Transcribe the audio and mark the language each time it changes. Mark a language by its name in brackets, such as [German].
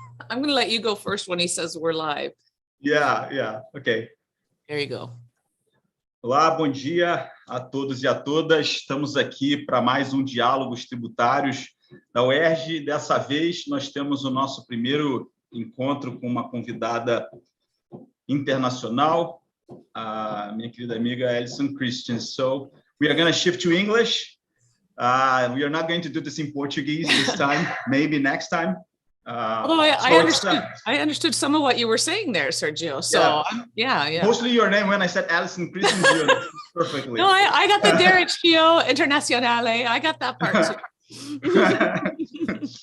[English] gonna let you go first when he says we're live. Yeah, ok. There you go. [Portuguese] Olá, bom dia a todos e a todas. Estamos aqui para mais um Diálogos Tributários da UERJ. Dessa vez, nós temos o nosso primeiro encontro com uma convidada internacional, a minha querida amiga Alison Christian. [English] So, we are going to shift to English. We are not going to do this in Portuguese this time, maybe next time. Although I understood some of what you were saying there, Sergio. So yeah. Mostly your name when I said Alison Christian, you understood perfectly. No, I got the Derechio Internazionale. I got that part too.